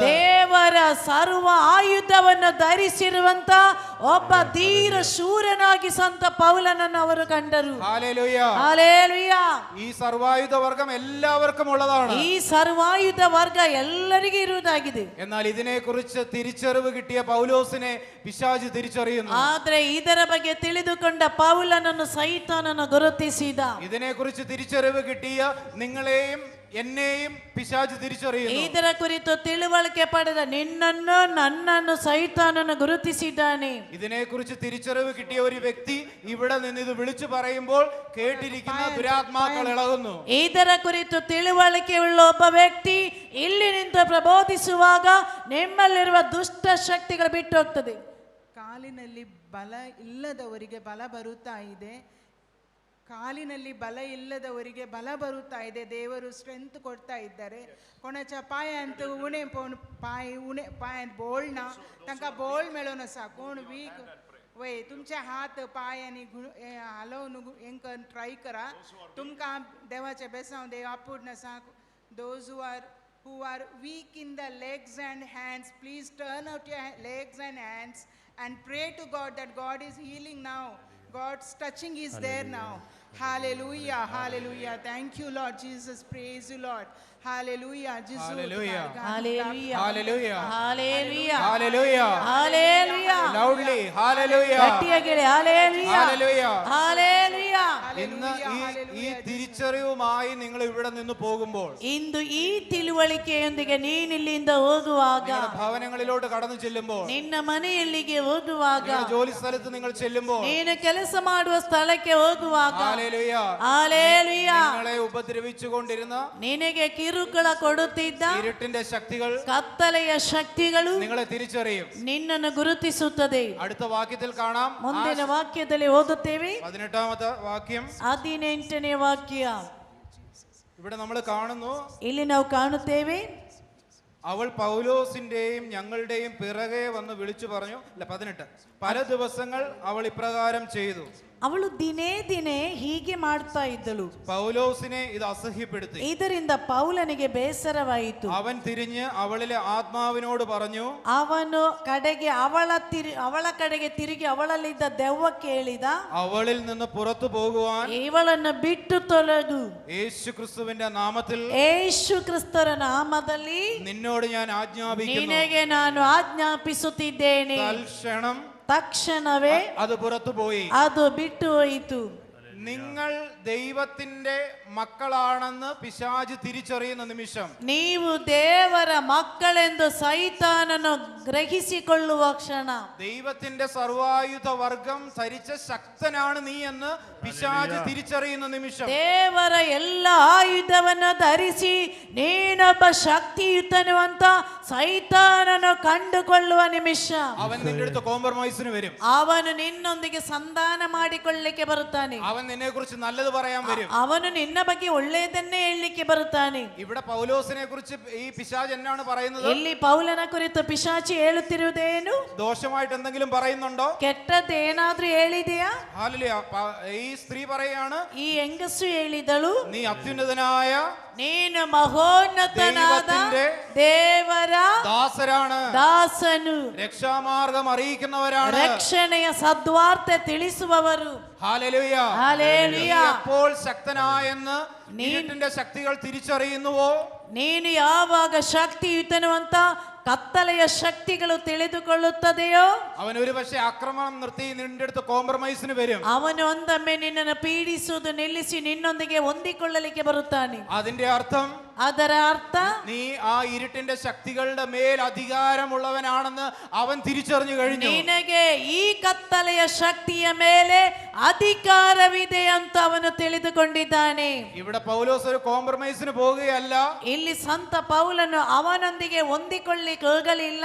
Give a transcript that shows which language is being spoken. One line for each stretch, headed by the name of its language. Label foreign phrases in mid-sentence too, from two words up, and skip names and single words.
Kannada: ದೇವರ ಸರ್ವ ಆಯುಧವನ್ನು ಧರಿಸಿರುವಂತ ಒಬ್ಬ ಧೀರ ಶೂರನಾಗಿ ಸಂತ ಪೌಲನನ್ನು ಅವರು ಕಂಡರು.
Malayalam: ഹല്ലേലൂയ
Kannada: ಹಲ್ಲೇಲೂಯ.
Malayalam: ഈ സർവായുധ വർഗം എല്ലാവർക്കും ഉള്ളതാണ്.
Kannada: ಈ ಸರ್ವಾಯುಧ ವರ್ಗ ಎಲ್ಲರಿಗೂ ಇರುವುದಾಗಿದೆ.
Malayalam: എന്നാൽ ഇതിനെക്കുറിച്ച് തിരിച്ചറിവ് കിട്ടിയ പൗലോസിനെ പിശാച് തിരിച്ചറിയുന്നു.
Kannada: ಆದ್ರೆ ಇದರ ಬಗ್ಗೆ ತಿಳಿದುಕೊಂಡ ಪೌಲನನ್ನು ಸೈತಾನನು ಗುರುತಿಸಿದ.
Malayalam: ഇതിനെക്കുറിച്ച് തിരിച്ചറിവ് കിട്ടിയ നിങ്ങളെയും എന്നെയും പിശാച് തിരിച്ചറിയുന്നു.
Kannada: ಇದರ ಕುರಿತು ತಿಳುವಳಿಕೆ ಪಡೆದ ನಿನ್ನನ್ನು ನನ್ನನ್ನು ಸೈತಾನನು ಗುರುತಿಸಿದ್ದಾನೆ.
Malayalam: ഇതിനെക്കുറിച്ച് തിരിച്ചറിവ് കിട്ടിയ ഒരു വ്യക്തി ഇവിടെ നിന്ന് ഇത് വിളിച്ചു പറയുമ്പോൾ കേട്ടിരിക്കുന്ന ദുരാത്മാക്കൾ ഇളകുന്നു.
Kannada: ಇದರ ಕುರಿತು ತಿಳುವಳಿಕೆ ಉಳ್ಳ ಒಬ್ಬ ವ್ಯಕ್ತಿ ಇಲ್ಲಿ ನಿಂತು ಪ್ರಬೋಧಿಸುವಾಗ ನಿಮ್ಮಲ್ಲಿರುವ ದುಷ್ಟ ಶಕ್ತಿಗಳು ಬಿಟ್ಟು ಹೋಗ್ತದೆ. ಕಾಲಿನಲ್ಲಿ ಬಲ ಇಲ್ಲದವರಿಗೆ ಬಲ ಬರುತ್ತಾ ಇದೆ. ಕಾಲಿನಲ್ಲಿ ಬಲ ಇಲ್ಲದವರಿಗೆ ಬಲ ಬರುತ್ತಾ ಇದೆ. ದೇವರು ಸ್ಟ್ರೆಂತ್ ಕೊಡ್ತಾ ಇದ್ದಾರೆ.
Konkani: कोणाच्या पायांत उणे पण पायांत बोल ना तांकां बोल मेळोन आसा. कोण वीक वय तुमचे हात पाय आनी हलोवन हें ट्राय करा. तुमकां देवाचे बेसांव दे आपूण आसा.
English: दोज who are weak in the legs and hands, please turn out your legs and hands and pray to God that God is healing now. God's touching is there now. Hallelujah, hallelujah. Thank you, Lord Jesus. Praise you, Lord. Hallelujah. Jesus. Hallelujah. Hallelujah. Hallelujah. Hallelujah. Hallelujah. Hallelujah. Loudly. Hallelujah.
Kannada: ಗಟ್ಟಿಯಾಗಿ ಹೇಳಿ,
English: Hallelujah. Hallelujah. Hallelujah.
Malayalam: ഇന്ന് ഈ തിരിച്ചറിവുമായി നിങ്ങൾ ഇവിടെ നിന്ന് പോകുമ്പോൾ,
Kannada: ಇಂದು ಈ ತಿಳುವಳಿಕೆಯೊಂದಿಗೆ ನೀನು ಇಲ್ಲಿಂದ ಹೋಗುವಾಗ,
Malayalam: ഭവനങ്ങളിലോട്ട് കടന്നു ചെല്ലുമ്പോൾ,
Kannada: ನಿನ್ನ ಮನೆಯಲ್ಲಿಗೆ ಹೋಗುವಾಗ,
Malayalam: ജോലി സ്ഥലത്ത് നിങ്ങൾ ചെല്ലുമ്പോൾ,
Kannada: ನೀನು ಕೆಲಸ ಮಾಡುವ ಸ್ಥಳಕ್ಕೆ ಹೋಗುವಾಗ,
English: Hallelujah. Hallelujah.
Malayalam: നിങ്ങളെ ഉപദ്രവിച്ചുകൊണ്ടിരുന്ന,
Kannada: ನಿನಗೆ ಕಿರುಕುಳ ಕೊಡುತ್ತಿದ್ದ
Malayalam: ഇരുട്ടിന്റെ ശക്തികൾ,
Kannada: ಕತ್ತಲೆಯ ಶಕ್ತಿಗಳು
Malayalam: നിങ്ങളെ തിരിച്ചറിയും.
Kannada: ನಿನ್ನನ್ನು ಗುರುತಿಸುತ್ತದೆ.
Malayalam: അടുത്ത വാക്യത്തിൽ കാണാം.
Kannada: ಮುಂದಿನ ವಾಕ್ಯದಲ್ಲಿ ಓದುತ್ತೇವೆ.
Malayalam: 18ാമത്തെ വാക്യം.
Kannada: 18ನೇ ವಾಕ್ಯ.
Malayalam: ഇവിടെ നമ്മൾ കാണുന്നു,
Kannada: ಇಲ್ಲಿ ನಾವು ಕಾಣುತ್ತೇವೆ,
Malayalam: അവൾ പൗലോസിന്റെയും ഞങ്ങളുടെയും പിറകെ വന്ന് വിളിച്ചു പറഞ്ഞു. 18 പല ദിവസങ്ങൾ അവൾ ഇപ്രകാരം ചെയ്തു.
Kannada: ಅವಳು ದಿನೇ ದಿನೇ ಹೀಗೆ ಮಾಡ್ತಾ ಇದ್ದಳು.
Malayalam: പൗലോസിനെ ഇത് അസഹ്യപ്പെടുത്തി.
Kannada: ಇದರಿಂದ ಪೌಲನಿಗೆ ಬೇಸರವಾಯಿತು.
Malayalam: അവൻ തിരിഞ്ഞ് അവളിലെ ആത്മാവിനോട് പറഞ്ഞു,
Kannada: ಅವನು ಕಡೆಗೆ ಅವಳ ಕಡೆಗೆ ತಿರುಗಿ ಅವಳಲ್ಲಿದ್ದ ದೆವ್ವಕ್ಕೆ ಹೇಳಿದ,
Malayalam: അവളിൽ നിന്ന് പുറത്തു പോകുവാൻ
Kannada: ಇವಳನ್ನು ಬಿಟ್ಟು ತೊಲಗು,
Malayalam: യേശു ക്രിസ്തുവിന്റെ നാമത്തിൽ
Kannada: ಯೇಸು ಕ್ರಿಸ್ತರ ನಾಮದಲ್ಲಿ
Malayalam: നിന്നോട് ഞാൻ ആജ്ഞാപിക്കുന്നു.
Kannada: ನಿನಗೆ ನಾನು ಆಜ್ಞಾಪಿಸುತ್ತಿದ್ದೇನೆ. ತಕ್ಷಣವೇ
Malayalam: അത് പുറത്തു പോയി.
Kannada: ಅದು ಬಿಟ್ಟು ಹೋಯಿತು.
Malayalam: നിങ്ങൾ ദൈവത്തിന്റെ മക്കളാണെന്ന് പിശാച് തിരിച്ചറിയുന്ന നിമിഷം,
Kannada: ನೀವು ದೇವರ ಮಕ್ಕಳೆಂದು ಸೈತಾನನು ಗ್ರಹಿಸಿಕೊಳ್ಳುವ ಕ್ಷಣ,
Malayalam: ദൈവത്തിന്റെ സർവായുധ വർഗം ധരിച്ച ശക്തനാണ് നീ എന്ന് പിശാച് തിരിച്ചറിയുന്ന നിമിഷം,
Kannada: ದೇವರ ಎಲ್ಲ ಆಯುಧವನ್ನು ಧರಿಸಿ ನೀನೊಬ್ಬ ಶಕ್ತಿಯುತನು ಅಂತ ಸೈತಾನನು ಕಂಡುಕೊಳ್ಳುವ ನಿಮಿಷ,
Malayalam: അവൻ നിന്റെ അടുത്ത് കോംപ്രമൈസിന് വരും.
Kannada: ಅವನು ನಿನ್ನೊಂದಿಗೆ ಸಂಧಾನ ಮಾಡಿಕೊಳ್ಳಲಿಕ್ಕೆ ಬರುತ್ತಾನೆ.
Malayalam: അവൻ നിന്നെ കുറിച്ച് നല്ലത് പറയാൻ വരും.
Kannada: ಅವನು ನಿನ್ನ ಬಗ್ಗೆ ಒಳ್ಳೆಯದನ್ನೇ ಹೇಳಲಿಕ್ಕೆ ಬರುತ್ತಾನೆ.
Malayalam: ഇവിടെ പൗലോസിനെ കുറിച്ച് ഈ പിശാച് എന്നാണ് പറയുന്നത്?
Kannada: ಇಲ್ಲಿ ಪೌಲನ ಕುರಿತು ಪಿಶಾಚಿ ಹೇಳುತ್ತಿರುವುದೇನು?
Malayalam: ദോഷമായിട്ട് എന്തെങ്കിലും പറയുന്നുണ്ടോ?
Kannada: ಕೆಟ್ಟದ್ದು ಏನಾದ್ರೂ ಹೇಳಿದೆಯಾ?
Malayalam: ഹല്ലേലൂയ. ഈ സ്ത്രീ പറയാണ്,
Kannada: ಈ ಹೆಂಗಸು ಹೇಳಿದಳು,
Malayalam: നീ അത്യുന്നതനായ,
Kannada: ನೀನು ಮಹೋನ್ನತನಾದ ದೇವರ ದಾಸನು,
Malayalam: രക്ഷാമാർഗം അറിയിക്കുന്നവരാണ്,
Kannada: ರಕ್ಷಣೆಯ ಸದ್ವಾರ್ತೆ ತಿಳಿಸುವವರು.
Malayalam: ഹല്ലേലൂയ. ഹല്ലേലൂയ. എപ്പോൾ ശക്തനായെന്ന് ഇരുട്ടിന്റെ ശക്തികൾ തിരിച്ചറിയുന്നുവോ,
Kannada: ನೀನು ಯಾವಾಗ ಶಕ್ತಿಯುತನು ಅಂತ ಕತ್ತಲೆಯ ಶಕ್ತಿಗಳು ತಿಳಿದುಕೊಳ್ಳುತ್ತದೆಯೋ,
Malayalam: അവൻ ഒരു പക്ഷേ ആക്രമണം നിർത്തി നിന്റെ അടുത്ത് കോംപ്രമൈസിന് വരും.
Kannada: ಅವನು ಒಂದೊಮ್ಮೆ ನಿನ್ನನ್ನು ಪೀಡಿಸುವುದು ನಿಲ್ಲಿಸಿ ನಿನ್ನೊಂದಿಗೆ ಹೊಂದಿಕೊಳ್ಳಲಿಕ್ಕೆ ಬರುತ್ತಾನೆ.
Malayalam: അതിന്റെ അർത്ഥം,
Kannada: ಅದರ ಅರ್ಥ,
Malayalam: നീ ആ ഇരുട്ടിന്റെ ശക്തികളുടെ മേൽ അധികാരമുള്ളവനാണെന്ന് അവൻ തിരിച്ചറിഞ്ഞു കഴിഞ്ഞു.
Kannada: ನಿನಗೆ ಈ ಕತ್ತಲೆಯ ಶಕ್ತಿಯ ಮೇಲೆ ಅಧಿಕಾರವಿದೆ ಅಂತ ಅವನು ತಿಳಿದುಕೊಂಡಿದ್ದಾನೆ.
Malayalam: ഇവിടെ പൗലോസ് ഒരു കോംപ്രമൈസിന് പോവുകയല്ല.
Kannada: ಇಲ್ಲಿ ಸಂತ ಪೌಲನು ಅವನೊಂದಿಗೆ ಹೊಂದಿಕೊಳ್ಳಿಕ್ಕೆ ಹೋಗಲಿಲ್ಲ.